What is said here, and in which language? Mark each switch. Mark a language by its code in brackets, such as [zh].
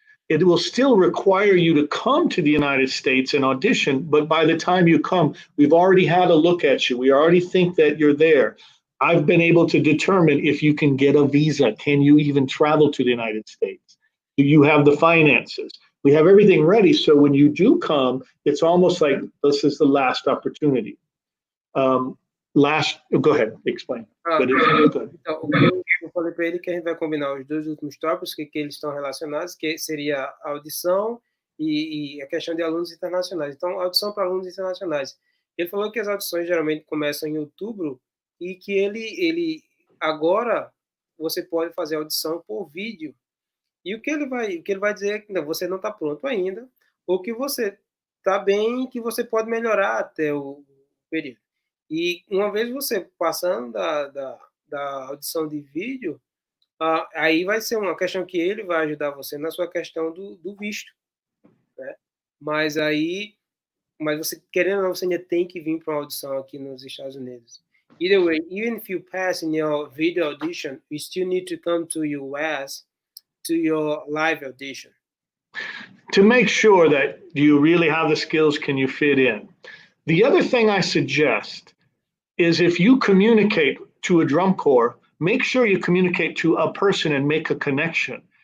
[en] it will still require you to come to the United States and audition, but by the time you come, we've already had a look at you. We already think that you're there. I've been able to determine if you can get a visa. Can you even travel to the United States? Do you have the finances? We have everything ready. So when you do come, it's almost like this is the last opportunity. Go ahead, explain. [pt] Então, o que eu falei para ele é que a gente vai combinar os dois últimos tópicos que eles estão relacionados, que seria a audição e a questão de alunos internacionais. Então, audição para alunos internacionais. Ele falou que as audições geralmente começam em outubro e que ele agora você pode fazer audição por vídeo. E o que ele vai dizer é que não, você não está pronto ainda, ou que você está bem, que você pode melhorar até o período. E uma vez você passando da audição de vídeo, aí vai ser uma questão que ele vai ajudar você na sua questão do visto, né? Mas você, querendo ou não, você ainda tem que vir para uma audição aqui nos Estados Unidos. [en] Either way, even if you pass in your video audition, you still need to come to US to your live audition. To make sure that you really have the skills, can you fit in? The other thing I suggest is if you communicate to a drum corps, make sure you communicate to a person and make a connection.